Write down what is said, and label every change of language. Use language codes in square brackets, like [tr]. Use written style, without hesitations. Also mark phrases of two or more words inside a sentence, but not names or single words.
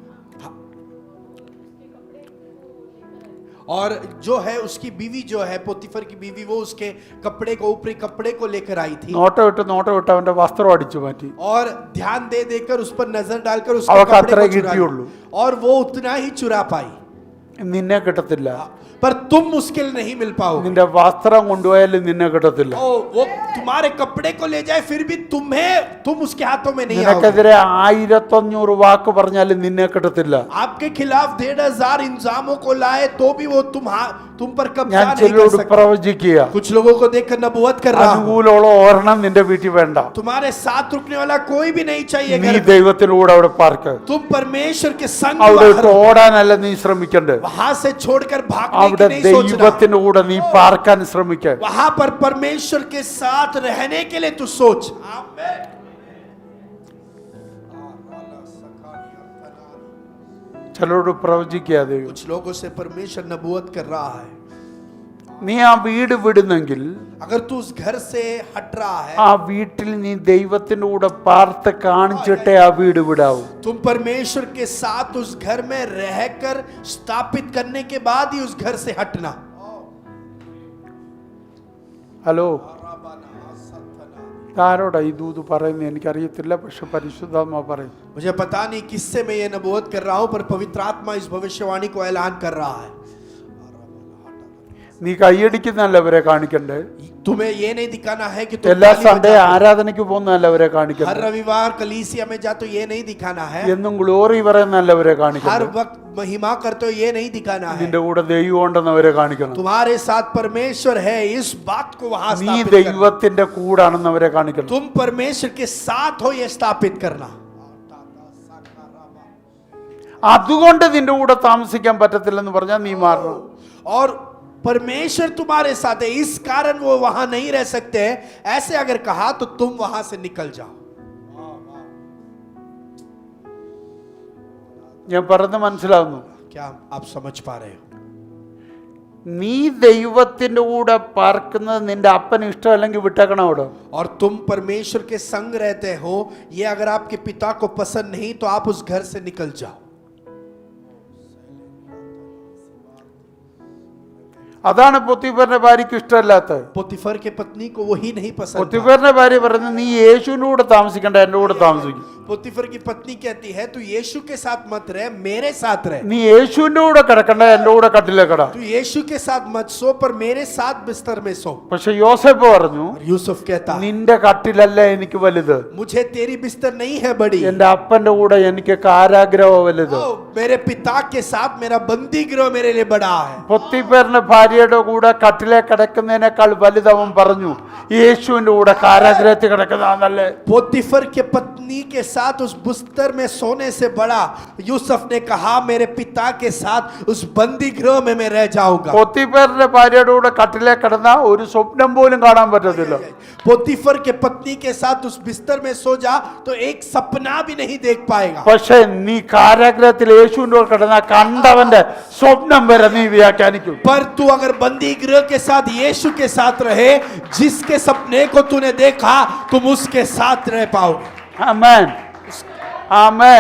[hi] और जो है उसकी बीवी जो है पोतीफर की बीवी, वो उसके कपड़े को ऊपरी कपड़े को लेकर आई थी [ml] നോട്ടം ഇട്ട് അവന്റെ വസ്ത്രം അടിച്ചു മാറ്റി. [hi] और ध्यान दे देकर उस पर नजर डालकर उसके [ml] അവൾക്ക് [hi] कपड़े [ml] അത്രേ [hi] को चुरा [ml] കിട്ടിയുള്ളൂ. [hi] लिया. और वो उतना ही चुरा पाई. [ml] നിന്നെ കിട്ടത്തില്ല. [hi] पर तुम मुश्किल नहीं मिल पाओगे. [ml] നിന്റെ വസ്ത്രം കൊണ്ടുപോയാലും നിന്നെ കിട്ടത്തില്ല. [hi] ओ, वो तुम्हारे कपड़े को ले जाए फिर भी तुम उसके हाथों में नहीं आओगे. [ml] നിനക്കെതിരെ 1500 വാക്ക് പറഞ്ഞാലും നിന്നെ കിട്ടത്തില്ല. [hi] आपके खिलाफ 1500 इंजामों को लाए तो भी वो तुम पर कब्जा [ml] ഞാൻ [hi] नहीं कर [ml] ചിലരോട് [hi] सकता. [ml] പ്രവചിക്കുക, [hi] कुछ लोगों को देखकर नबूवत कर रहा हूं. [ml] അനുകൂലമുള്ള ഒരെണ്ണം നിന്റെ വീട്ടിൽ വേണ്ട. [hi] तुम्हारे साथ रुकने वाला कोई भी नहीं चाहिए [ml] നീ [hi] घर में. [ml] ദൈവത്തിലൂടെ അവിടെ പാർക്ക്. [hi] तुम परमेश्वर के संग [ml] അവിടെ [hi] बाहर [ml] ഇട്ട് ഓടാനല്ല നീ ശ്രമിക്കണ്ടേ, [hi] वहां से छोड़कर भागने [ml] അവിടെ [hi] की नहीं सोचना. [ml] ദൈവത്തിന്റെ കൂടെ നീ പാർക്കാൻ ശ്രമിക്ക. [hi] वहां पर परमेश्वर के साथ रहने के लिए तू सोच. आमीन. [ml] ചിലരോട് പ്രവചിക്കുക ദൈവം. [hi] कुछ लोगों से परमेश्वर नबूवत कर रहा है. [ml] നീ ആ വീട് വിടുന്നെങ്കിൽ [hi] अगर तू उस घर से हट रहा है, [ml] ആ വീട്ടിൽ നീ ദൈവത്തിന്റെ കൂടെ പാർത്ത് കാണിച്ചിട്ടേ ആ വീട് വിടാവൂ. [hi] तुम परमेश्वर के साथ उस घर में रहकर स्थापित करने के बाद ही उस घर से हटना. [ml] ഹലോ, ആരോടാ ഈ ദൂത് പറയുന്നത് എനിക്കറിയത്തില്ല, പക്ഷെ പരിശുദ്ധാത്മാ പറയും. [hi] मुझे पता नहीं किससे मैं ये नबूवत कर रहा हूं, पर पवित्र आत्मा इस भविष्यवाणी को ऐलान कर रहा है. [ml] നീ കൈയടിക്കുന്നല്ല അവരെ കാണിക്കണ്ടേ, [hi] तुम्हें ये नहीं दिखाना है कि तुम [ml] എല്ലാ [hi] ताली [ml] സൺഡേ [hi] बजाते हो. [ml] ആരാധനയ്ക്ക് പോകുന്നല്ല അവരെ [hi] हर [ml] കാണിക്കണ്ടേ, [hi] रविवार कलीसिया में जाते हो ये नहीं दिखाना है. [ml] എന്നും ഗ്ലോറി പറയുന്നല്ല അവരെ [hi] हर [ml] കാണിക്കണ്ടേ, [hi] वक्त महिमा करते हो ये नहीं दिखाना है. [ml] നിന്റെ കൂടെ ദൈവം ഉണ്ടെന്ന് അവരെ കാണിക്കണം. [hi] तुम्हारे साथ परमेश्वर है, इस बात को वहां [ml] നീ [hi] स्थापित करना. [ml] ദൈവത്തിന്റെ കൂടാണെന്ന് അവരെ കാണിക്കണം. [hi] तुम परमेश्वर के साथ हो ये स्थापित करना. [ml] അതുകൊണ്ട് നിന്റെ കൂടെ താമസിക്കാൻ പറ്റത്തില്ലെന്ന് പറഞ്ഞാൽ നീ മാറണം. [hi] और परमेश्वर तुम्हारे साथ है, इस कारण वो वहां नहीं रह सकते, ऐसे अगर कहा तो तुम वहां से निकल जाओ. [ml] ഞാൻ പറഞ്ഞത് മനസ്സിലാവുന്നു? [hi] क्या आप समझ पा रहे हो? [ml] നീ ദൈവത്തിന്റെ കൂടെ പാർക്കുന്നത് നിന്റെ അപ്പന് ഇഷ്ടമല്ലെങ്കിൽ വിട്ടേക്കണം അവിടെ. [hi] और तुम परमेश्वर के संग रहते हो, ये अगर आपके पिता को पसंद नहीं तो आप उस घर से निकल जाओ. [ml] അതാണ് പൊത്തിഫറിന്റെ ഭാര്യയ്ക്ക് ഇഷ്ടമല്ലാത്തത്. [hi] पोतीफर के पत्नी को वही नहीं पसंद था. [ml] പൊത്തിഫറിന്റെ ഭാര്യ പറയുന്നത് നീ യേശുവിന്റെ കൂടെ താമസിക്കണ്ട, എന്റെ കൂടെ താമസിക്കും. [hi] पोतीफर की पत्नी कहती है तू यीशु के साथ मत रह, मेरे साथ रह. [ml] നീ യേശുവിന്റെ കൂടെ കിടക്കണ്ട, എന്റെ കൂടെ കട്ടിലേ കിട. [hi] तू यीशु के साथ मत सो, पर मेरे साथ बिस्तर में सो. [ml] പക്ഷെ യോസേഫ് പറഞ്ഞു, [hi] और यूसुफ कहता [ml] നിന്റെ കട്ടിലല്ല എനിക്ക് വലുത്, [hi] मुझे तेरी बिस्तर नहीं है बड़ी, [ml] എന്റെ അപ്പന്റെ കൂടെ എനിക്ക് കാരാഗ്രഹം വലുത്. [hi] ओ, मेरे पिता के साथ मेरा बंदी गृह मेरे लिए बड़ा है. [ml] പൊത്തിഫറിന്റെ ഭാര്യയുടെ കൂടെ കട്ടിലെ കിടക്കുന്നതിനേക്കാൾ വലുത് അവൻ പറഞ്ഞു യേശുവിന്റെ കൂടെ കാരാഗ്രഹത്തിൽ കിടക്കുന്നതാണല്ലേ. [hi] पोतीफर के पत्नी के साथ उस बिस्तर में सोने से बड़ा यूसुफ ने कहा मेरे पिता के साथ उस बंदी गृह में मैं रह जाऊंगा. [ml] പൊത്തിഫറിന്റെ ഭാര്യയുടെ കൂടെ കട്ടിലെ കിടന്ന ഒരു സ്വപ്നം പോലും കാണാൻ പറ്റത്തില്ല. [hi] पोतीफर के पत्नी के साथ उस बिस्तर में सो जा तो एक सपना भी नहीं देख पाएगा. [ml] പക്ഷെ നീ കാരാഗ്രഹത്തിൽ യേശുവിന്റെ കൂടെ കിടന്ന കണ്ടവന്റെ സ്വപ്നം വരെ നീ വ്യാഖ്യാനിക്കും. [hi] पर तू अगर बंदी गृह के साथ यीशु के साथ रहे, जिसके सपने को तूने देखा तुम उसके साथ रह पाओगे. [ml] ആമേൻ, ആമേൻ.